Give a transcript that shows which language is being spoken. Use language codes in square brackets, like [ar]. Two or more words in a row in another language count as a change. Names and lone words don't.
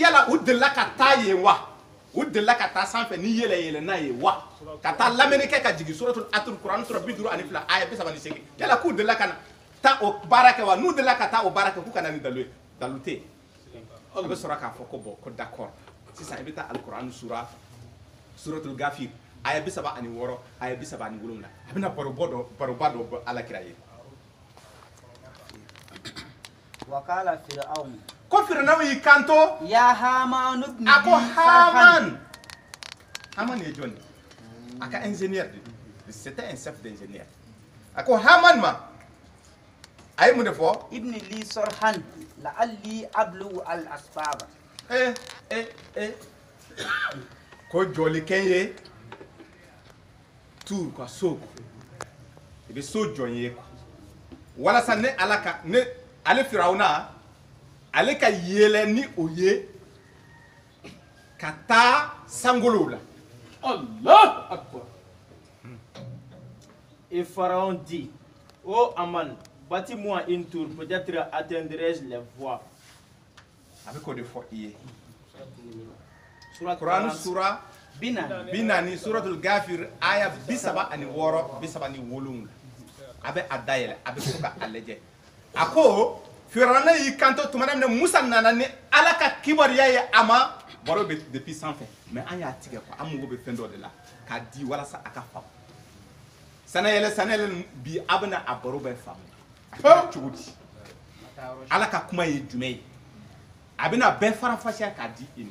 [bm] yala u delila ka taa yen wa u delila ka taa sanfɛ ni yɛlɛ n'a ye wa ka taa lamɛnni kɛ ka jigin suratul atul kuran sura 52 aya 38 yala k'u delila ka taa o baara kɛ wa n'u delila ka taa o baara kɛ k'u kana ni dalu ye dalu tɛ yen a bɛ sɔrɔ k'a fɔ ko bon ko d'accord sisan i bɛ taa alikuran suratul gafir aya 36 aya 37 a bɛna baroba dɔ bɔ alakira ye [ar] وقال فرعون [bm] ko Firaun y'i kanto [ar] يا هامان ابن [bm] a ko [ar] لي صرحا [bm] Haman ye jɔn de a ka ingénieur de [fr] c'était un chef d'ingénieur [bm] a ko Haman ma a ye mun de fɔ [ar] ابن لي صرحا لعلي أبلغ الأسباب [bm] ko jɔlikɛn ye tuur ka so i bɛ so jɔn ye walasa ne ala ka ne ale Firawuna ale ka yɛlɛ ni o ye ka taa sangolow la [ar] الله أكبر. [fr] Et Pharaon dit, ô Aman, bâtis-moi une tour, peut-être atteindrai-je les voies. [bm] a bɛ k'o de fɔ i ye Surat Quran 40. sura بنا binani suratul gafir aya 36 37 a bɛ a dayɛlɛ a bɛ so ka a lajɛ a ko Firawuna y'i kanto tuma min na Musa nana ni ala ka kibaruya ye a ma baro bɛ depuis sanfɛ mais an y'a tigɛ quoi an mago bɛ fɛn dɔ de la k'a di walasa a ka faamu sanayɛlɛ bi a bɛna a baro bɛɛ faamu a bɛ cogo di ala ka kuma ye jumɛn ye a bɛna bɛɛ farafasiya k'a di i ma